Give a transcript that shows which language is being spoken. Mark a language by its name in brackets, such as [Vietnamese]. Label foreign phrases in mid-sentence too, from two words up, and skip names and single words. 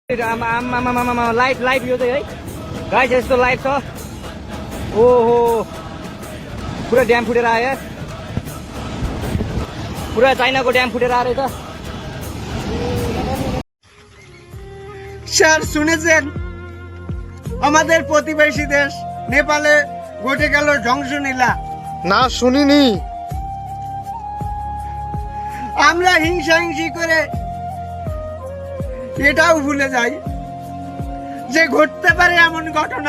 [Nepali] लाइभ यो चाहिँ है गाइस यस्तो लाइभ छ। ओहो पुरा ड्याम फुटेर आयो, पुरा चाइनाको ड्याम फुटेर आएर त। [Bangla] স্যার শুনেছেন আমাদের প্রতিবেশী দেশ নেপালে ঘটে গেল ধ্বংসলীলা? না শুনিনি। আমরা হিংসাহিংসি করে এটাও ভুলে যাই যে ঘটতে পারে এমন ঘটনা।